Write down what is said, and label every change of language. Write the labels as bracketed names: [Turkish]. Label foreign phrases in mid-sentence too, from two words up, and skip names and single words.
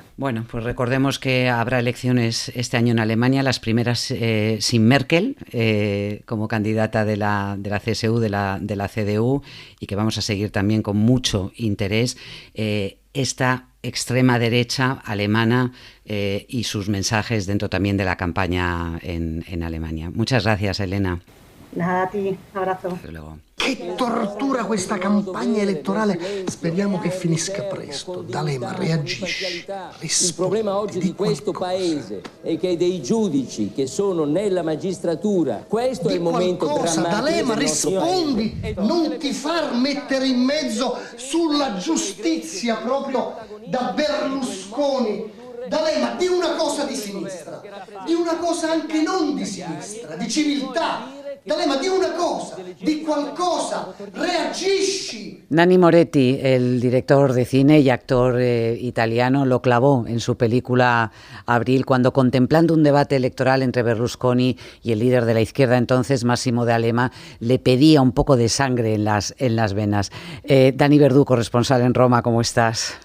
[Spanish] Bueno, pues recordemos que habrá elecciones este año en Alemania, las primeras sin Merkel como candidata de la CSU, de la CDU, y que vamos a seguir también con mucho interés esta extrema derecha alemana y sus mensajes dentro también de la [Italian] campagna in [Spanish] Alemania. Muchas gracias, Elena. Nada, a ti, un abrazo. Hasta luego. [Italian] Che tortura questa campagna elettorale, speriamo che finisca presto. D'Alema, reagisci. Il problema oggi di questo paese è che dei giudici che sono nella magistratura, questo è il momento drammatico. D'Alema, rispondi, non ti far mettere in mezzo sulla giustizia proprio da Berlusconi. D'Alema, di una cosa di sinistra, di una cosa anche non di sinistra, di civiltà. D'Alema, di una cosa, di qualcosa, reagisci. [Spanish] Nanni Moretti, el director de cine y actor italiano, lo clavó en su película Abril cuando, contemplando un debate electoral entre Berlusconi y el líder de la izquierda entonces, Massimo D'Alema, le pedía un poco de sangre en las venas. Dani Verdú, corresponsal en Roma, ¿cómo estás?